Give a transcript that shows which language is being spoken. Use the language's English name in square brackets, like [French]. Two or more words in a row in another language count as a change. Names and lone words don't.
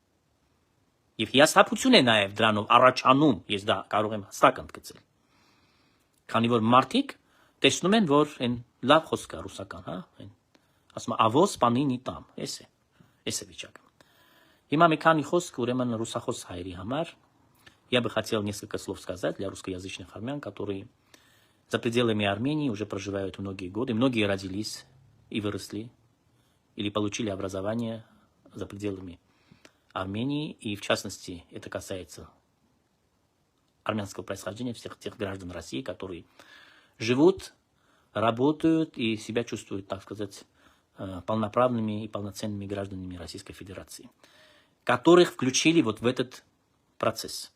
[Armenian] Եվ հիասթափություն է նաեւ դրանով առաջանում, ես դա կարող եմ հստակ ընդգծել։ Քանի որ մարդիկ տեսնում են, որ այն լավ խոսք է ռուսական, հա, այն ասում է ավոս պանինի տամ, էս է վիճակը։ Հիմա մի քանի խոսք ուրեմն ռուսախոս հայերի համար. [Russian] я бы хотел несколько слов сказать для русскоязычных армян, которые за пределами Армении уже проживают многие годы. Многие родились и выросли или получили образование за пределами Армении. И в частности, это касается армянского происхождения, всех тех граждан России, которые живут, работают и себя чувствуют, так сказать, полноправными и полноценными гражданами Российской Федерации, которых включили вот в этот процесс.